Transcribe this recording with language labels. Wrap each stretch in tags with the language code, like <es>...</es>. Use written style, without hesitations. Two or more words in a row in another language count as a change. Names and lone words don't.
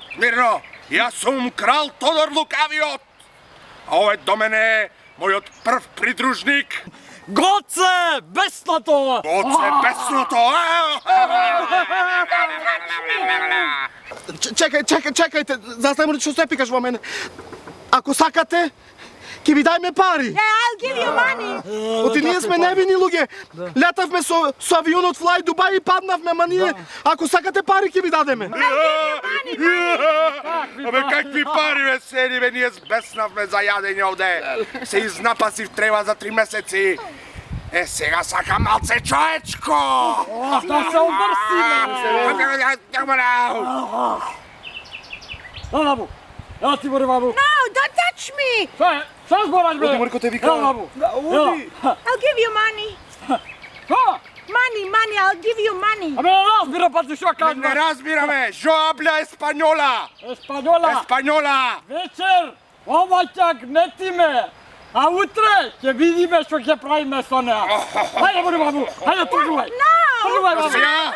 <mk>Мирно, јас сум крал Тодор Лукавиот, а овој до мене мојот прв придружник. Гоце, бесното. Гоце бесното! Чекајте, заставам што се пикаш во мене. Ако сакате, ќе ви дајме пари.</mk> <en>I'll give you money.</en> <mk>Оти ние сме невини луѓе. Летавме со авионот Флај Дубај и паднавме, ма ние ако сакате пари ќе ви дадеме. Абе какви пари бе седи бе, ние збеснавме за јадење овде. Се изнапасив треба за 3 месеци. Е, сега сакам малце човечко. Да се обрсиме. Бабу, ја ти море, бабу.</mk> <en>No, don't touch me.</en> <mk>Се збораш, бе. Оди, Марко, те вика. Бабу. Оди.</mk> <en>I'll give you money. Money, I'll give you money.</en> <mk>Абе, не разбира па ти шо Не кажеш.</mk> <es>разбираме, yo hablo español. Еспањола. Еспањола.</es> <mk>Вечер, ова ќе гнетиме. А утре ќе видиме што ќе правиме со неа. Хајде, море, бабу. Хајде, тргувај. Тргувај, бабу. Носија.</mk>